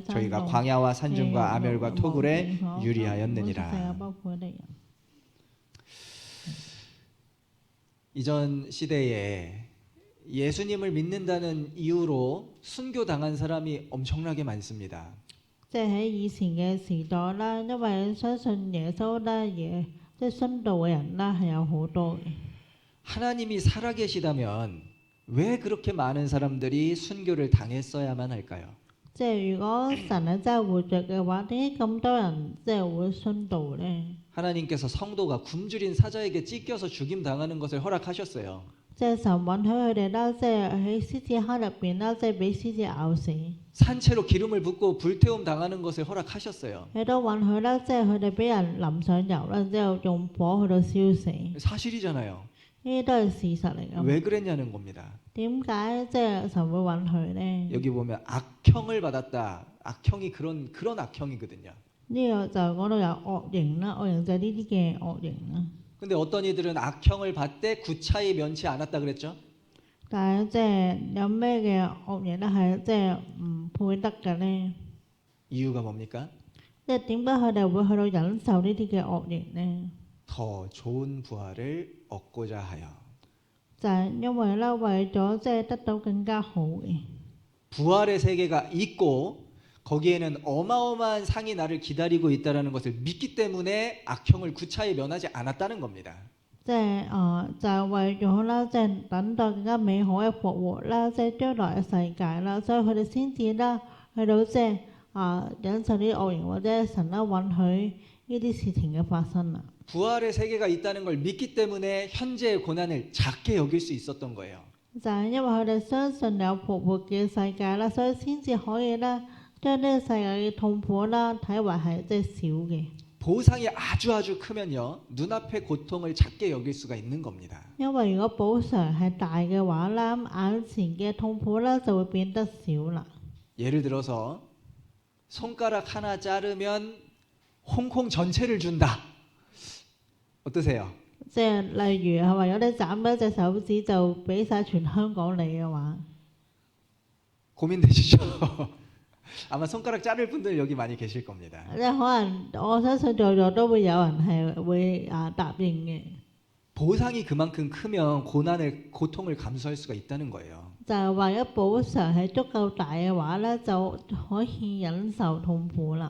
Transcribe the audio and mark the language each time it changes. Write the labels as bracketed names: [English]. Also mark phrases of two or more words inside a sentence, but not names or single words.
[Korean] 저희가 광야와 산중과 아멸과 토굴에 유리하였느니라. 이전 시대에 예수님을 믿는다는 이유로 순교당한 사람이 엄청나게 많습니다. [Cantonese] 即係喺以前嘅時代啦，因為相信耶穌啦，即係殉道嘅人啦，係有好多嘅。 [Korean] 하나님이 살아계시다면 왜 그렇게 많은 사람들이 순교를 당했어야만 할까요? [Cantonese] 即係如果神係真係活着嘅話，點解咁多人即係會殉道咧？ [Korean] 하나님께서 성도가 굶주린 사자에게 찢겨서 죽임 당하는 것을 허락하셨어요. [Cantonese] 即係神允許佢哋啦，即係喺獅子坑入邊啦，即係俾獅子咬死。 [Korean] 산채로 기름을 붓고 불태움 당하는 것을 허락하셨어요. [Cantonese] 亦都允許啦，即係佢哋俾人淋上油啦，之後用火去到燒死。 [Korean] 사실이잖아요. [Cantonese] 呢啲都係事實嚟㗎。 [Korean] 왜 그랬냐는 겁니다. [Cantonese] 點解即係神會允許咧？ [Korean] 여기 보면 악형을 받았다. 악형이 그런 악형이거든요. [Cantonese] 呢個就講到有惡刑啦，惡刑就係呢啲嘅惡刑啦。 [Korean] 근데 어떤 이들은 악형을 받되 구차히 면치 않았다 그랬죠? [Cantonese] 但係即係有咩嘅惡刑咧係即係唔配得嘅咧？ [Korean] 이유가 뭡니까? [Cantonese] 即係點解佢哋會去到忍受呢啲嘅惡刑咧？ [Korean] 더 좋은 부활을 얻고자 하여. [Cantonese] 就係因為咧，為咗即係得到更加好嘅。 [Korean] 부활의 세계가 있고 거기에는 어마어마한 상이 나를 기다리고 있다는 것을 믿기 때문에 악형을 구차히 면하지 않았다는 겁니다. [Cantonese] 即係就係為咗啦，即係等待更加美好嘅復活啦，即係將來嘅世界啦，所以佢哋先至啦去到即係忍受啲惡刑或者神啦允許呢啲事情嘅發生啦。 [Korean] 부활의 세계가 있다는 걸 믿기 때문에 현재의 고난을 작게 여길 수 있었던 거예요. [Cantonese] 就係因為佢哋相信有復活嘅世界啦，所以先至可以啦將呢個世界嘅痛苦啦睇為係即係少嘅。 [Korean] 보상이 아주 크면요 눈앞의 고통을 작게 여길 수가 있는 겁니다. [Cantonese] 因為如果補償係大嘅話啦，眼前嘅痛苦啦就會變得少啦。 [Korean] 예를 들어서 손가락 하나 자르면 홍콩 전체를 준다. 어떠세요? [Cantonese] 即係例如係話有啲斬咗一隻手指就俾晒全香港你嘅話， [Korean] 고민되시죠? 아마 손가락 자를 분들 여기 많이 계실 겁니다. [Cantonese] 即係可能我相信在座都會有人係會答應嘅。 [Korean] 보상이 그만큼 크면 고통을 감수할 수가 있다는 거예요. [Cantonese] 就係話如果補償係足夠大嘅話咧，就可以忍受痛苦啦。